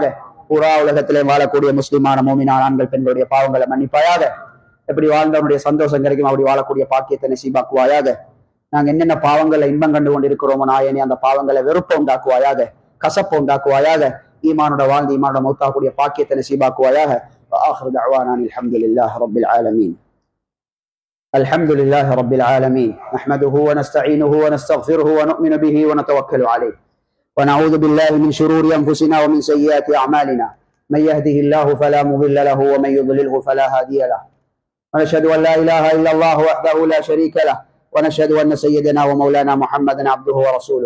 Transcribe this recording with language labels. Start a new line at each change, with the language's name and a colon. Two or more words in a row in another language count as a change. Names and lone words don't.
Tamil: பூரா உலகத்திலே வாழக்கூடிய முஸ்லிமான மோமினான ஆண்கள் பெண்களுடைய பாவங்களை மன்னிப்பாயாக. எப்படி வாழ்ந்தவனுடைய சந்தோஷம் கிடைக்கும் அப்படி வாழக்கூடிய பாக்கியத்தை நசீபாக்குவாயாக. நாங்க என்னென்ன பாவங்களை இன்பம் கண்டு கொண்டு இருக்கிறோமோ நாயனே அந்த பாவங்களை வெறுப்ப உண்டாக்குவாயாக, கசப்ப உண்டாக்குவாயாக. ஈமானோட வாழ்ந்து ஈமானோட மௌத்தாக்கூடிய பாக்கியத்தை நசீபாக்குவாயாக.
Arabic: وآخر دعوانا الحمد لله رب العالمين. الحمد لله رب العالمين نحمده ونستعينه ونستغفره ونؤمن به ونتوكل عليه ونعوذ بالله من شرور أنفسنا ومن سيئات أعمالنا من يهده الله فلا مضل له ومن يضلله فلا هادي له ونشهد أن لا إله إلا الله وحده لا شريك له ونشهد أن سيدنا ومولانا محمدا عبده ورسوله.